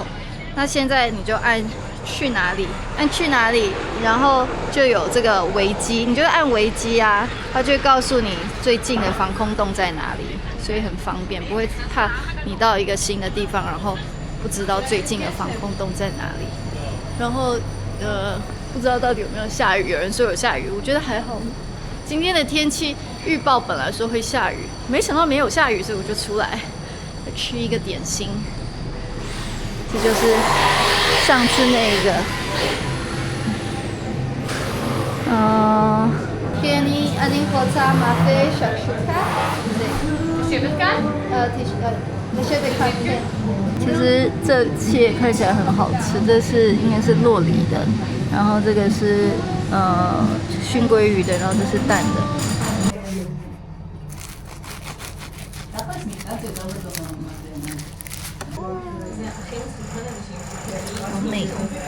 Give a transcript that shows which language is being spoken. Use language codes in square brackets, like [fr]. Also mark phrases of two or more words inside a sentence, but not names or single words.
[zh] 那現在你就按去哪裡，然後就有這個維基，你就按維基啊，它就會告訴你最近的防空洞在哪裡，所以很方便，不會怕你到一個新的地方，然後不知道最近的防空洞在哪裡。然後不知道到底有沒有下雨，有人說有下雨，我覺得還好。今天的天氣預報本來說會下雨，沒想到沒有下雨，所以我就出來吃一個點心。這就是上次那個 [he] אני רוצה מאפה שקשוקה לשבת כאן לשבת כאן כן。 [zh] 其實這些看起來很好吃，這是應該是酪梨的，然後這個是燻鮭魚的，然後這是蛋的。好美哦！